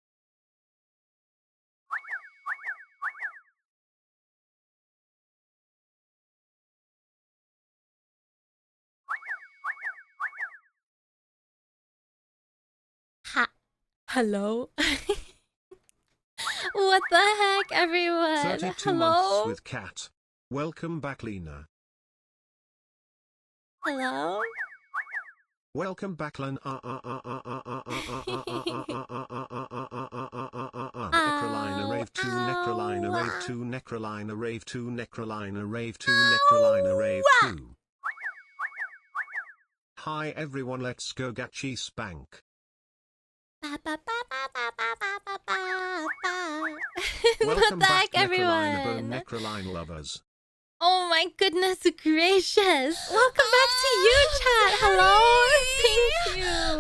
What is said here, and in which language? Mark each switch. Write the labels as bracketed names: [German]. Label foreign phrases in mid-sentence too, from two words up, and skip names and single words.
[English] Hello? What the heck, everyone? 32 Hello? months with cat. Welcome back, Lena. Hello? Welcome back, Len. Nekrolina rave 2, Nekrolina rave 2, Nekrolina rave 2, Nekrolina rave 2, Nekrolina rave 2. Hi everyone, let's go Gachi spank. Welcome What the back, heck, everyone? Nekrolina lovers. Oh my goodness gracious! Welcome back to you, chat. Hello. Thank you.